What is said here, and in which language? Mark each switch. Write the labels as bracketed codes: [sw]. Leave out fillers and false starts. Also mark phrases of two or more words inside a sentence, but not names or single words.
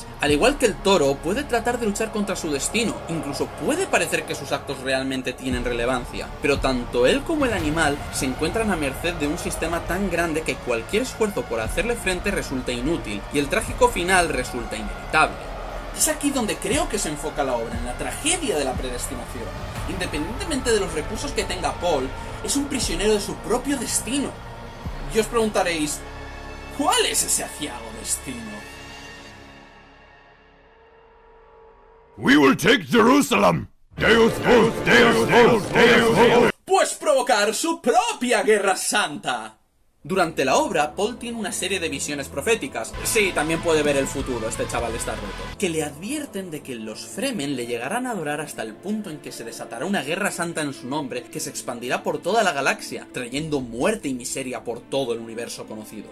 [es] Al igual que el toro, puede tratar de luchar contra su destino, incluso puede parecer que sus actos realmente tienen relevancia, pero tanto él como el animal se encuentran a merced de un sistema tan grande que cualquier esfuerzo por hacerle frente resulta inútil, y el trágico final resulta inevitable. Es aquí donde creo que se enfoca la obra, en la tragedia de la predestinación. Independientemente de los recursos que tenga Paul, es un prisionero de su propio destino. Y os preguntaréis, ¿cuál es ese aciago destino? [en] We will take Jerusalem. [la] Deus vult, Deus vult, Deus vult. [es] Pues provocar su propia guerra santa. Durante la obra, Paul tiene una serie de visiones proféticas. Sí, también puede ver el futuro, este chaval está roto. Que le advierten de que los Fremen le llegarán a adorar hasta el punto en que se desatará una guerra santa en su nombre que se expandirá por toda la galaxia, trayendo muerte y miseria por todo el universo conocido.